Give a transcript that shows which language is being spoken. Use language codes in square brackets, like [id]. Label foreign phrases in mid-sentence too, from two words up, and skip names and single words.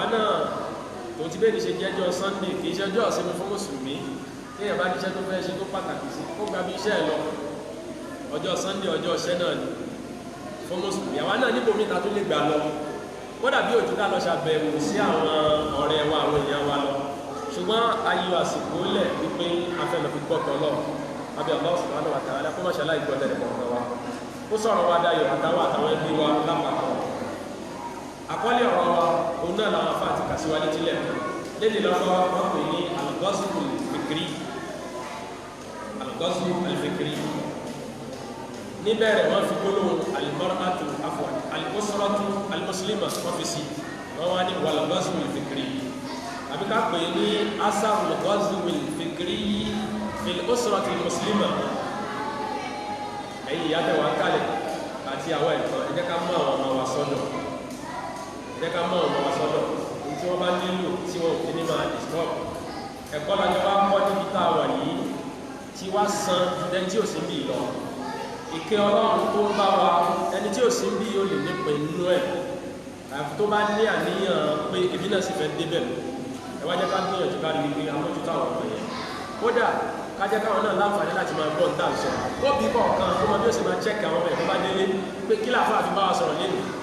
[yo] náà tó ti bẹ́ẹ̀ ní ṣe jẹ́jọ́ Sunday kì í ṣe ọjọ́ ìsinmi fún mùsùlùmí tí èèyàn bá níṣẹ́ tó fẹ́ ṣe tó pàtàkì sí kó gba bí iṣẹ́ ẹ̀ lọ ọjọ́ Sunday ọjọ́ iṣẹ́ náà ni fún mùsùlùmí àwa náà níbo mi ta tó lè gbà lọ kódà bí òjò ká lọ ṣàbẹ̀wò sí àwọn ọ̀rẹ́ wa àwọn èèyàn wa lọ ṣùgbọ́n ayò àsìkò lẹ̀ wípé afẹ́lẹ̀ fi gbọ́tọ̀ lọ abẹ́ [ar] الله سبحانه وتعالى [yo] kó má ṣe aláìgbọ́ tẹ̀lẹ̀ kọ̀ọ̀kan wa ó sọ̀rọ̀ wa dayọ̀ àtàwọn ẹbí wa lápapọ̀ àkọ́lé ọ̀rọ̀ wa òun náà làwọn afá àti kàṣíwá létí lẹ̀ lédè lọ́kọ́ wọn pè ní [ar] الغزو الفكري الغزو الفكري [yo] níbẹ̀rẹ̀ wọ́n fi gbólóhùn [ar] المرأة عفوا الأسرة المسلمة [yo] wọ́n fi sí wọ́n wá ní [ar] والغزو الفكري [yo] àbí ká pè ní [ar] أثر الغزو الفكري في الأسرة المسلمة [yo] ẹ̀yìn ìyá tẹ̀wà kálẹ̀ àti àwọn ẹ̀kọ́ ẹ̀jẹ̀ ká mú àwọn ọmọ wa sọ́dọ̀ ẹ̀jẹ̀ ká mú àwọn ọmọ wa sọ́dọ̀ tí wọ́n bá nílò tí wọ́n fi ní máa disturb ẹ̀kọ́ lájọ wá kọ́ níbi tá a wà yìí tí wá san ẹni tí ò sí bí lọ ìkẹ́ ọlọ́run tó ń bá wa ẹni tí ò sí bí ó lè nípa inú ẹ̀ àfi tó bá ní àníyàn pé ibi náà sì fẹ́ débẹ̀ ẹ wá jẹ́ ká gbìyànjú ká rí wípé amójútó àwọn ọmọ yẹn kódà ká jẹ́ káwọn náà láǹfààní láti máa gbọ́ níta sọ ó bí kọ̀ọ̀kan tó máa bí ó sì máa chẹ́kì àwọn ọmọ ẹ̀ tó bá délé pé kí làáfàá fi bá wa sọ̀rọ̀ lẹ́nu